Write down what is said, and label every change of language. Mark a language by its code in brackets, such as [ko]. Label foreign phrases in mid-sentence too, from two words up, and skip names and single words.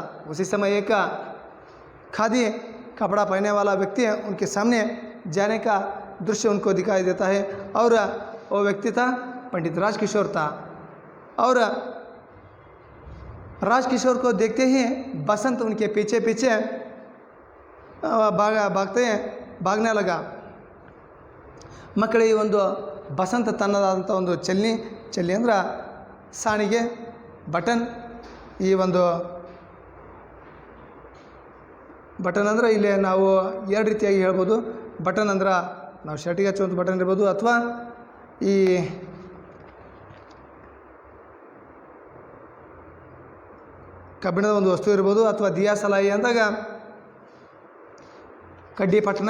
[hi] उसी समय एक खादी कपड़ा पहनने वाला व्यक्ति उनके सामने जाने का दृश्य उनको दिखाई देता है और वो व्यक्ति था पंडित राजकिशोर था। और राजकिशोर को देखते ही बसंत उनके पीछे पीछे भागने लगा। [kn] ಮಕ್ಕಳೇ, ಈ ಒಂದು ಬಸಂತ ತನ್ನದಾದಂಥ ಒಂದು ಚಲ್ಲಿ ಅಂದ್ರೆ ಸಾಣಿಗೆ, ಬಟನ್. ಈ ಒಂದು ಬಟನ್ ಅಂದರೆ ಇಲ್ಲಿ ನಾವು ಎರಡು ರೀತಿಯಾಗಿ ಹೇಳ್ಬೋದು. ಬಟನ್ ಅಂದ್ರೆ ನಾವು ಶರ್ಟಿಗೆ ಹಚ್ಚುವಂಥ ಬಟನ್ ಇರ್ಬೋದು, ಅಥವಾ ಈ ಕಬ್ಬಿಣದ ಒಂದು ವಸ್ತು ಇರ್ಬೋದು, ಅಥವಾ [hi] दिया सलाई [kn] ಅಂದಾಗ ಕಡ್ಡಿ ಪಟ್ಟಣ.